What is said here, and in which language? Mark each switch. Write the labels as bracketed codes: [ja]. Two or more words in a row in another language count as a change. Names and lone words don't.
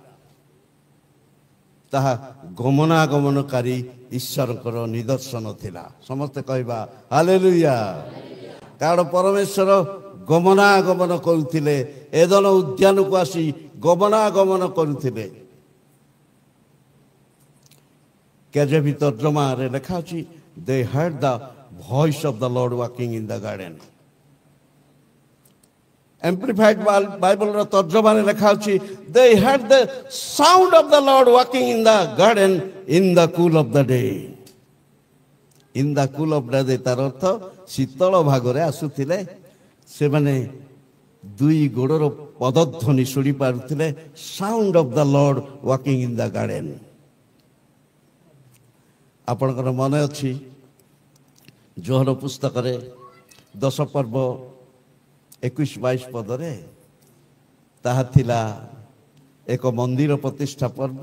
[or] ତାହା ଗମନାଗମନକାରୀ ଈଶ୍ୱରଙ୍କର ନିଦର୍ଶନ ଥିଲା। ସମସ୍ତେ କହିବା ହାଲେଲୁୟା। କାରଣ ପରମେଶ୍ୱର ଗମନାଗମନ କରୁଥିଲେ। ଏଦନ ଉଦ୍ୟାନକୁ ଆସି ଗମନାଗମନ କରୁଥିଲେ। କେଜେଭି ତର୍ଜମାରେ ଲେଖା ଅଛି [en] they heard the voice of the Lord walking in the garden. Amplified Bible [or] ର ତର୍ଜମାରେ ଲେଖା ଅଛି [en] they heard the sound of the Lord walking in the garden in the cool of the day. In the cool of the day [or] ତାର ଅର୍ଥ ଶୀତଳ ଭାଗରେ ଆସୁଥିଲେ। ସେମାନେ 2 ଗୋଡ଼ର ପଦଧ୍ୱନି ଶୁଣି ପାରୁଥିଲେ। [en] sound of the Lord walking in the garden. [or] ଆପଣଙ୍କର ମନେ ଅଛି ଯୋହନ ପୁସ୍ତକରେ 10 ପର୍ବ 21-22 ପଦରେ ତାହା ଥିଲା ଏକ ମନ୍ଦିର ପ୍ରତିଷ୍ଠା ପର୍ବ।